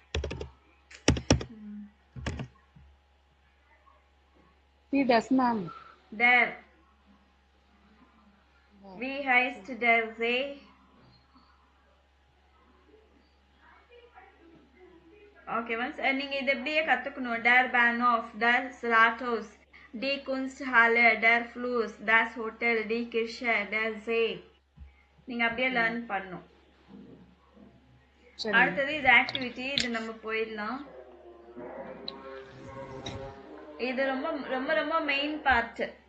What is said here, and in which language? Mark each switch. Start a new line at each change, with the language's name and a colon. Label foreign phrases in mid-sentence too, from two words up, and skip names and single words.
Tamil: சி டஸ் மேம். There. We heist there. They.
English: Okay, once
Tamil: நீங்க இது எப்படியே கத்துக்கணும்.
German: Der Bahnhof, das Rathaus, die Kunsthalle, der Fluss, das Hotel, die Kirche, der See.
Tamil: நீங்க அப்படியே லேர்ன் பண்ணணும். அடுத்தது இது ஆக்டிவிட்டி. இது நம்ம போயிடலாம். இது ரொம்ப ரொம்ப ரொம்ப
English: main part.